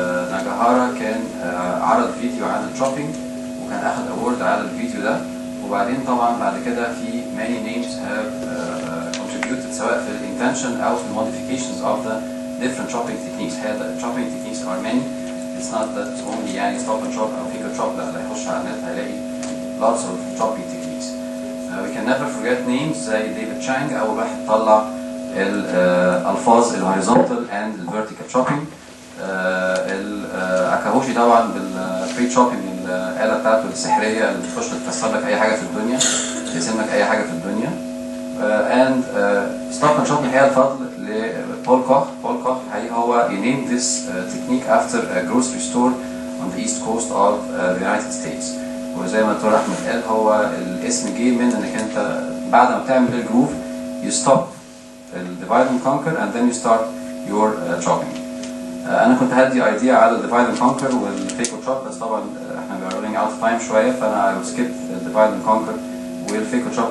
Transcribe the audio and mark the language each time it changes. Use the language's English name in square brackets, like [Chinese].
[Arabic] ناجاهارا كان عرض فيديو عن الشوبينج وكان اخذ اوورد على الفيديو ده. وبعدين طبعا بعد كده في [English] many names have contributed [Arabic] سواء في الانتنشن او في الموديفيكيشنز [English] of the different shopping techniques. هذا shopping techniques are many. It's not that only يعني stop and shop او figure shop. [Arabic] لا هيخش على النت هيلاقي [English] lots of shopping techniques. We can never forget names [Arabic] زي ديفيد تشانج اول واحد طلع الالفاظ الهوريزونتال and الفيرتيكال shopping. اكاهوشي طبعا بالفري شوبينج، الآلة بتاعته السحرية اللي بتخش تكسر لك أي حاجة في الدنيا، تقسم لك أي حاجة في الدنيا. and stop and shop الحقيقة الفضل لبول كوخ. [English] Paul Koch الحقيقة هو he named this technique after a grocery store on the east coast of the United States. [Arabic] وزي ما دكتور أحمد قال هو الاسم جه من إنك أنت بعد ما تعمل الجروف [English] you stop divide and conquer and then you start your shopping. [Arabic] انا كنت هدي ايديا على الديفايد اند كونكر والفيكو شوب، بس طبعا احنا رانينج اوت اوف تايم شويه، فانا [English] I will skip [Arabic] الديفايد اند كونكر والفيكو شوب.